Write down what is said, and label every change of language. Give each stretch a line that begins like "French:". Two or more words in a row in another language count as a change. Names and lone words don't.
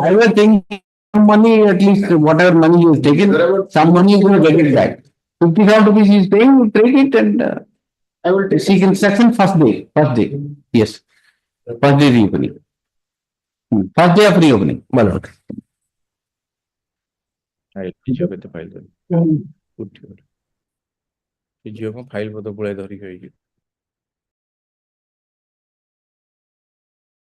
English: I was thinking money, at least whatever money you have taken, some money you will get it back. 50,000 rupees he is paying, take it and I will take seek instruction first day. Yes. First day reopening. First day of reopening. Well, okay.
Odia: ଝିଅ କେତେ ଫାଇଲ ଧରି ଉଠିଗଲା ସେ ଝିଅ କଣ ଫାଇଲ ପତ୍ର ପୁଳାଏ ଧରିକି ହେଇଛି